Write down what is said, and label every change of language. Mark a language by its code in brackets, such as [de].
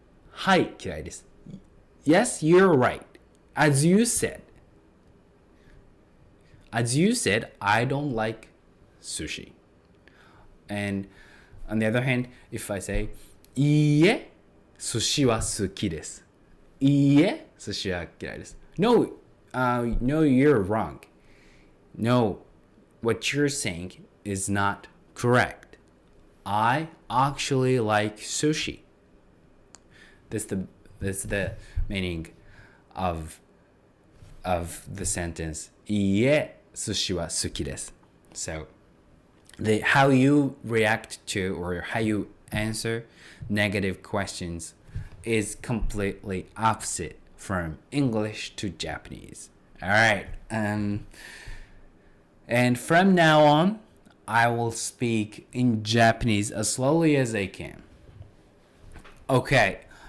[ja] はい、嫌いです。 [en] Yes, you're right. As you said, I don't like sushi. And on the other hand, if I say, [ja] いいえ、寿司は好きです。いいえ、寿司は嫌いです。 [en] No, no, you're wrong. No, what you're saying is not correct. I actually like sushi. That's the meaning of the sentence. [ja] いいえ、寿司は好きです。 [en] So, how you react to or how you answer negative questions is completely opposite from English to Japanese. All right. And from now on, I will speak in Japanese as slowly as I can. Okay.